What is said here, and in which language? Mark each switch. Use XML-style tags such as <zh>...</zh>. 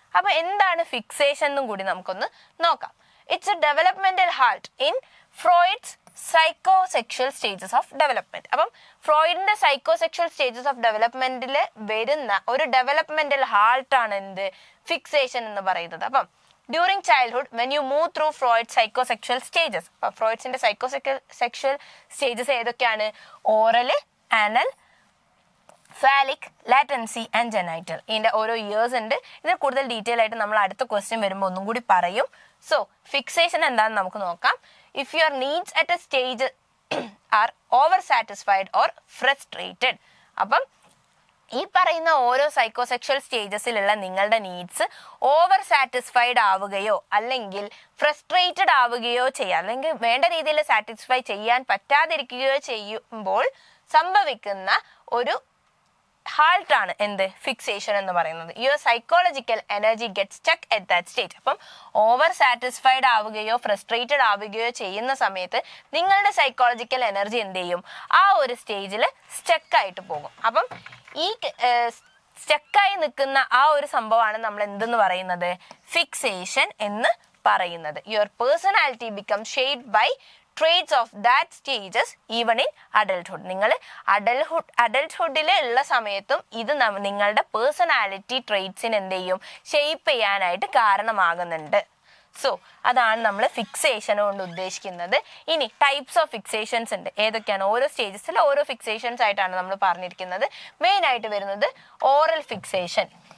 <ml>അപ്പൊ എന്താണ് ഫിക്സേഷൻ എന്നും കൂടി നമുക്കൊന്ന് നോക്കാം. It's A developmental halt in Freud's psychosexual stages of development. അപ്പം ഫ്രോയിഡിന്റെ സൈക്കോസെക്ഷൽ സ്റ്റേജസ് ഓഫ് ഡെവലപ്മെന്റിൽ വരുന്ന ഒരു ഡെവലപ്മെന്റൽ ഹാൾട്ടാണ് എന്ത്, ഫിക്സേഷൻ എന്ന് പറയുന്നത്.</ml> <en>അപ്പം during childhood when you move through Freud's psychosexual stages, ഫ്രോയിഡ്സിന്റെ psychosexual stages ഏതൊക്കെയാണ്? Oral, anal, phallic, latency and genital.</en> <ml>ഇതിന്റെ ഓരോ ഇയേഴ്സ് ഉണ്ട്. ഇതിൽ കൂടുതൽ ഡീറ്റെയിൽ ആയിട്ട് നമ്മൾ അടുത്ത ക്വസ്റ്റ്യൻ വരുമ്പോൾ ഒന്നും കൂടി പറയും.</ml> <en>So fixation എന്താണെന്ന് നമുക്ക് നോക്കാം. If your needs at a stage are over satisfied or frustrated.</en> <ml>അപ്പം ഈ പറയുന്ന ഓരോ സൈക്കോസെക്ഷൽ സ്റ്റേജസിലുള്ള നിങ്ങളുടെ നീഡ്സ് ഓവർ സാറ്റിസ്ഫൈഡ് ആവുകയോ അല്ലെങ്കിൽ ഫ്രസ്ട്രേറ്റഡ് ആവുകയോ ചെയ്യുക, അല്ലെങ്കിൽ വേണ്ട രീതിയിൽ സാറ്റിസ്ഫൈ ചെയ്യാൻ പറ്റാതിരിക്കുകയോ ചെയ്യുമ്പോൾ സംഭവിക്കുന്ന ഒരു ഹാൾട്ടാണ് എന്ത്, ഫിക്സേഷൻ എന്ന് പറയുന്നത്. Your psychological energy get stuck at that stage. അപ്പം ഓവർ സാറ്റിസ്ഫൈഡ് ആവുകയോ ഫ്രസ്ട്രേറ്റഡ് ആവുകയോ ചെയ്യുന്ന സമയത്ത് നിങ്ങളുടെ സൈക്കോളജിക്കൽ എനർജി എന്ത് ചെയ്യും, ആ ഒരു സ്റ്റേജിൽ സ്റ്റക്കായിട്ട് പോകും. അപ്പം ഈ സ്റ്റക്കായി നിൽക്കുന്ന ആ ഒരു സംഭവമാണ് നമ്മൾ എന്തെന്ന് പറയുന്നത്, ഫിക്സേഷൻ എന്ന് പറയുന്നത്.</ml> <en>Your personality become shaped by traits of that stages even in adulthood.</en> <ml>നിങ്ങൾ അഡൽട്ട്ഹുഡിൽ ഉള്ള സമയത്തും ഇത് നിങ്ങളുടെ പേഴ്സണാലിറ്റി ട്രേറ്റ്സിന് എന്ത് ചെയ്യും, ഷേപ്പ് ചെയ്യാനായിട്ട് കാരണമാകുന്നുണ്ട്. സോ അതാണ് നമ്മൾ ഫിക്സേഷൻ കൊണ്ട് ഉദ്ദേശിക്കുന്നത്. ഇനി ടൈപ്സ് ഓഫ് ഫിക്സേഷൻസ് ഉണ്ട്. ഏതൊക്കെയാണ്? ഓരോ സ്റ്റേജസിൽ ഓരോ ഫിക്സേഷൻസ് ആയിട്ടാണ് നമ്മൾ പറഞ്ഞിരിക്കുന്നത്. മെയിൻ ആയിട്ട് വരുന്നത് ഓറൽ ഫിക്സേഷൻ.</ml>